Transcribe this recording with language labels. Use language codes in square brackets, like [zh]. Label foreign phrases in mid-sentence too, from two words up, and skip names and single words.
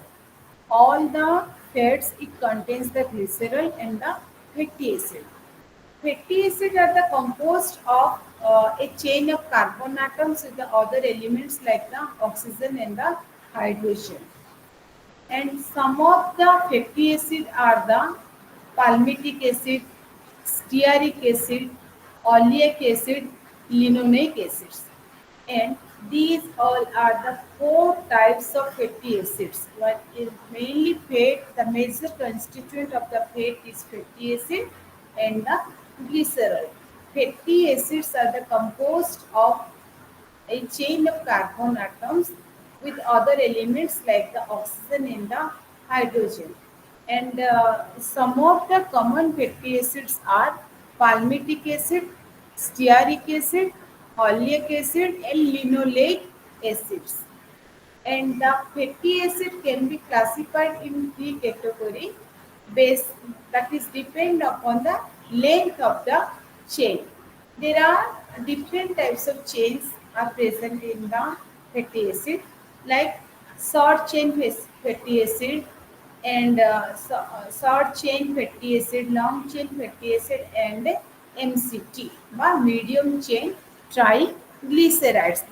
[en] All the fats it contains the glycerol and the fatty acid. Fatty acids are the composed of a chain of carbon atoms with the other elements like the oxygen and the hydrogen. And some of the fatty acids are the palmitic acid, stearic acid, oleic acid, linoleic acids. And these all are the four types of fatty acids. What is mainly fat, the major constituent of the fat is fatty acid and the glycerol. Fatty acids are the composed of a chain of carbon atoms with other elements like the oxygen and the hydrogen. And some of the common fatty acids are palmitic acid, stearic acid, oleic acid, and linoleic acids. And the fatty acid can be classified in three categories based that is depend upon the length of the chain. There are different types of chains are present in the fatty acid like short chain fatty acid and short chain fatty acid, long chain fatty acid and MCT or medium chain triglycerides.